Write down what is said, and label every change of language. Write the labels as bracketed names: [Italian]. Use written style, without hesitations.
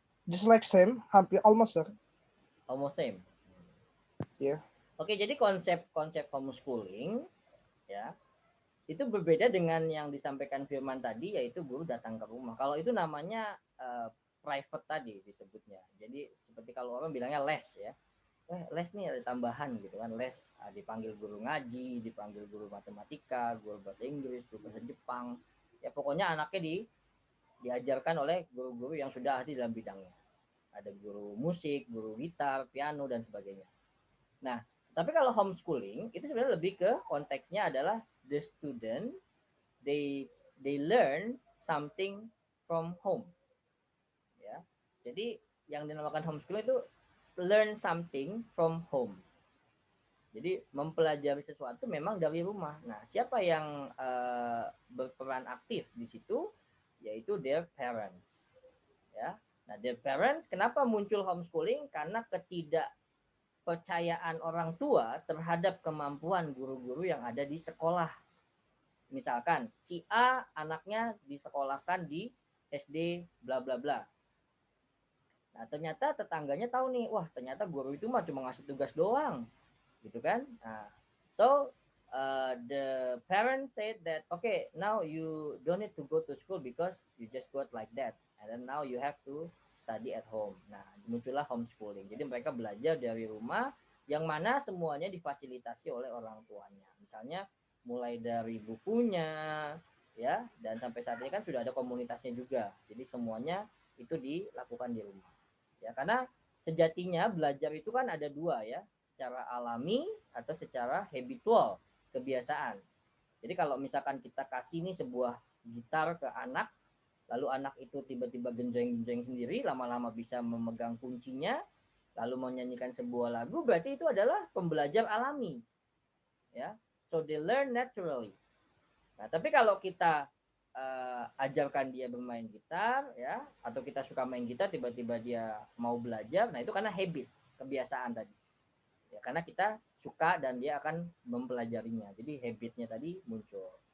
[English] just like same, [Indonesian] hampir [English] almost, sir. Almost same. Yeah. [Indonesian] Oke, jadi konsep homeschooling ya itu berbeda dengan yang disampaikan Firman tadi, yaitu guru datang ke rumah. Kalau itu namanya private tadi disebutnya. Jadi seperti kalau orang bilangnya les ya. Les nih ada tambahan gitu kan, les dipanggil guru ngaji, dipanggil guru matematika, guru bahasa Inggris, guru bahasa Jepang. Ya pokoknya anaknya diajarkan oleh guru-guru yang sudah ahli dalam bidangnya. Ada guru musik, guru gitar, piano dan sebagainya. Nah, tapi kalau homeschooling itu sebenarnya lebih ke konteksnya adalah [English] the student they learn something from home. [Indonesian] Ya. Jadi yang dinamakan homeschooling itu [English] learn something from home. [Indonesian] Jadi mempelajari sesuatu memang dari rumah. Nah, siapa yang berperan aktif di situ? Yaitu [English] their parents. [Indonesian] Ya. Nah, [English] their parents [Indonesian] kenapa muncul homeschooling? Karena ketidakpercayaan orang tua terhadap kemampuan guru-guru yang ada di sekolah. Misalkan si A anaknya disekolahkan di SD bla bla bla. Nah, ternyata tetangganya tahu nih, wah ternyata guru itu mah cuma ngasih tugas doang, gitu kan? [English] Nah, so the parents said that, okay, now you don't need to go to school because you just got like that, and then now you have to study at home. [Indonesian] Nah, muncullah homeschooling. Jadi mereka belajar dari rumah, yang mana semuanya difasilitasi oleh orang tuanya. Misalnya mulai dari bukunya, ya, dan sampai saat ini kan sudah ada komunitasnya juga. Jadi semuanya itu dilakukan di rumah. Ya, karena sejatinya belajar itu kan ada dua ya, secara alami atau secara habitual, kebiasaan. Jadi kalau misalkan kita kasih nih sebuah gitar ke anak, lalu anak itu tiba-tiba genjreng-genjreng sendiri, lama-lama bisa memegang kuncinya, lalu menyanyikan sebuah lagu, berarti itu adalah pembelajar alami. [English] Ya, so they learn naturally. [Indonesian] Nah, tapi kalau kita ajarkan dia bermain gitar ya, atau kita suka main gitar tiba-tiba dia mau belajar, nah itu karena habit, kebiasaan tadi ya, karena kita suka dan dia akan mempelajarinya, jadi habitnya tadi muncul.